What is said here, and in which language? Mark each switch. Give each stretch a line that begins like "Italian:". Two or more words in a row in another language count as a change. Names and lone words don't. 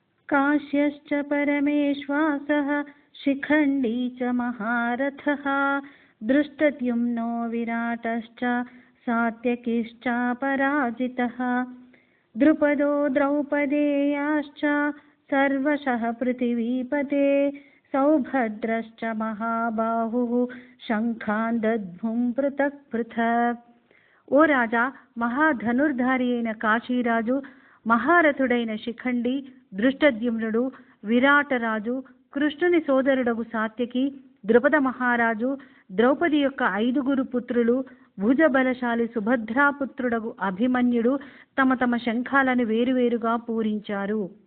Sanskrit: काश्यश्च परमेश्वासः शिखण्डी च महारथः दृष्टद्युम्नो विराटश्च सात्यकिश्चापराजितः द्रुपदो द्रौपदेयाश्च सर्वशः पृथिवीपते सौभद्रश्च महाबाहुः शंखान् दद्मुं पृथक् पृथक्।
Telugu: ఓ రాజా, మహాధనుర్ధారి అయిన కాశీరాజు, మహారథుడైన శిఖండి, దృష్టద్యుమ్నుడు, విరాటరాజు, కృష్ణుని సోదరుడగు సాత్యకి, ద్రుపద మహారాజు, ద్రౌపది యొక్క 5 పుత్రులు, భుజబలశాలి సుభద్రాపుత్రుడగు అభిమన్యుడు తమ తమ శంఖాలను వేరువేరుగా పూరించారు.